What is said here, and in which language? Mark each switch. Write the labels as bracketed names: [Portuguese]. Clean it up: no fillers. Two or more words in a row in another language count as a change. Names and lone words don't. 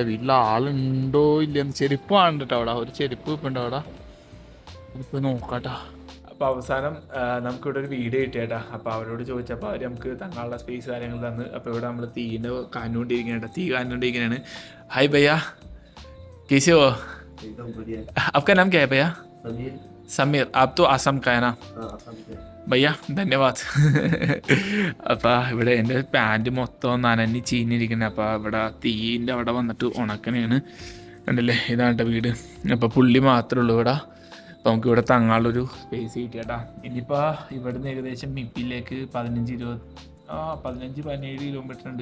[Malayalam] വീട്ടിൽ ആളുണ്ടോ ഇല്ലെന്ന്. ചെരുപ്പാണ് കേട്ടോ അവിടെ. ഒരു ചെരുപ്പ് ഇപ്പം ഉണ്ട് അവിടെ. ഇപ്പോൾ നോക്കട്ടെ. അപ്പോൾ അവസാനം നമുക്കിവിടെ ഒരു വീട് കിട്ടിയേട്ടാ. അപ്പോൾ അവരോട് ചോദിച്ചപ്പോൾ അവർ നമുക്ക് തങ്ങളുടെ സ്പേസ് കാര്യങ്ങൾ തന്ന്. അപ്പോൾ ഇവിടെ നമ്മൾ തീ കാഞ്ഞുകൊണ്ടിരിക്കുകയാണ്. [Hindi] हाय भैया, कैसे हो? आपका नाम क्या है भैया? समीर. आप तो आसाम का है ना भैया? धन्यवाद. [Malayalam] അപ്പോൾ ഇവിടെ എൻ്റെ പാൻറ്റ് മൊത്തം നനഞ്ഞ് ചീഞ്ഞിരിക്കുന്നത്. അപ്പോൾ ഇവിടെ തീൻ്റെ അവിടെ വന്നിട്ട് ഉണക്കണേണ്. കണ്ടില്ലേ, ഇതാണ് വീട്. അപ്പോൾ പുള്ളി മാത്രമേ ഉള്ളൂ ഇവിടെ. അപ്പോൾ നമുക്ക് ഇവിടെ തങ്ങാനുള്ളൊരു സ്പേസ് കിട്ടിയേട്ടാ. ഇനിയിപ്പോൾ ഇവിടുന്ന് ഏകദേശം മിപ്പിലേക്ക് 15-17 കിലോമീറ്റർ ഉണ്ട്.